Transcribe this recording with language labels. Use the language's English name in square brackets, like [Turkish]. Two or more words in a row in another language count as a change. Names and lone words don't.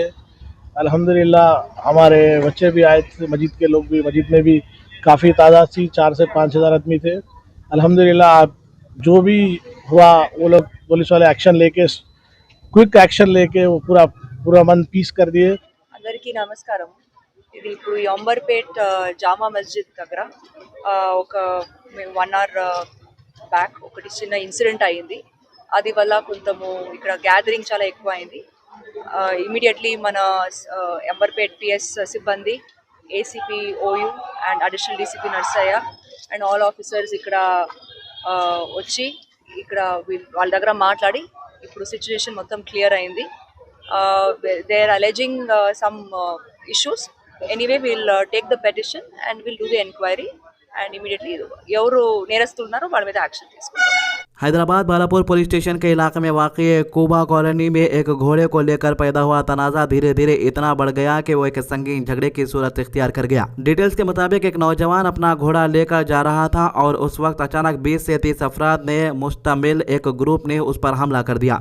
[Urdu] الحمدللہ ہمارے بچے بھی آئے تھے، مسجد کے لوگ بھی، مسجد میں بھی کافی تعداد تھی، 4 سے 5 ہزار آدمی تھے. الحمدللہ جو بھی ہوا وہ لوگ پولیس والے ایکشن لے کے, [English] quick action [Urdu] لے کے وہ پورا من پیس کر دیے. [Telugu] అందరికీ నమస్కారం। ఇది ఇప్పుడు ఈ అంబర్పేట్ జామా మస్జిద్ దగ్గర ఒక [English] 1 hour back [Telugu] ఒకటి చిన్న ఇన్సిడెంట్ అయింది. అది వల్ల కొంచెము ఇక్కడ గ్యాదరింగ్ చాలా ఎక్కువ అయింది. ఇమీడియట్లీ మన అంబర్పేట్ పిఎస్ సిబ్బంది, ఏసీపీ ఓయూ [English] and additional DCP [Telugu] నర్సయ్య [English] and all officers [Telugu] ఇక్కడ వచ్చి ఇక్కడ వాళ్ళ దగ్గర మాట్లాడి ఇప్పుడు సిచ్యువేషన్ మొత్తం క్లియర్ అయింది. [English] they are alleging some issues. Anyway, we'll take the petition and we'll do the inquiry and immediately [Telugu] ఎవరు నేరస్తులు ఉన్నారో వాళ్ళ మీద యాక్షన్ తీసుకుంటాం। [Urdu] حیدرآباد بالاپور پولیس اسٹیشن کے علاقے میں واقع قبا کالونی میں ایک گھوڑے کو لے کر پیدا ہوا تنازعہ دھیرے دھیرے اتنا بڑھ گیا کہ وہ ایک سنگین جھگڑے کی صورت اختیار کر گیا. ڈیٹیلز کے مطابق ایک نوجوان اپنا گھوڑا لے کر جا رہا تھا اور اس وقت اچانک 20 سے 30 افراد نے مشتمل ایک گروپ نے اس پر حملہ کر دیا.